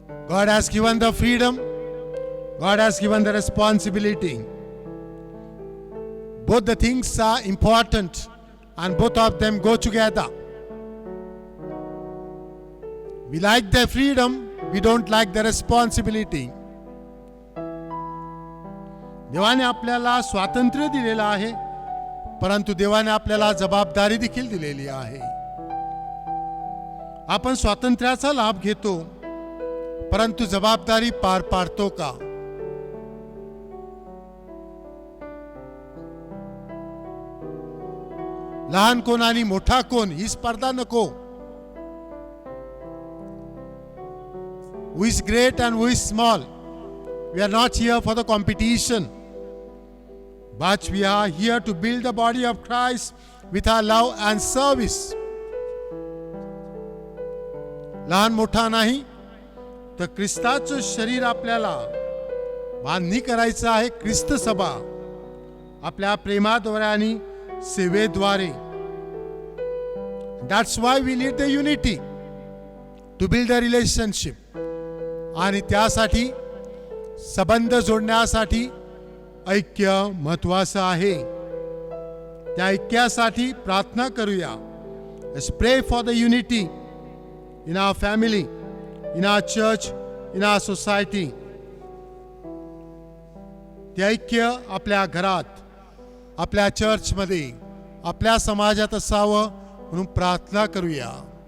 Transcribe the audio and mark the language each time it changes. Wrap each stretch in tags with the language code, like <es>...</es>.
<en>God has given the freedom. God has given the responsibility. Both the things are important and both of them go together. We like the freedom, we don't like the responsibility.</en> <mr>देवाने आपल्याला स्वातंत्र्य दिलेलं आहे, परंतु देवाने आपल्याला जबाबदारी देखील दिलेली आहे. आपण स्वातंत्र्याचा लाभ घेतो, परंतु जबाबदारी पार पाडतो का? लहान कोण आणि मोठा कोण ही स्पर्धा नको.</mr> <en>Who is great and who is small? We are not here for the competition, but we are here to build the body of Christ with our love and service.</en> <mr>लहान मोठा नाही, तर ख्रिस्ताचं शरीर आपल्याला बांधणी करायचं आहे. ख्रिस्त सभा आपल्या प्रेमाद्वारे आणि सेवेद्वारे.</mr> <en>That's why we need the unity to build a relationship.</en> <mr>आणि त्यासाठी संबंध जोडण्यासाठी ऐक्य महत्वाचं आहे. त्या ऐक्यासाठी प्रार्थना करूया.</mr> <en>Let's pray for the unity in our family, in our church, in our society.</en> <mr>ते ऐक्य आपल्या घरात, आपल्या चर्चमध्ये, आपल्या समाजात असावं म्हणून प्रार्थना करूया.</mr>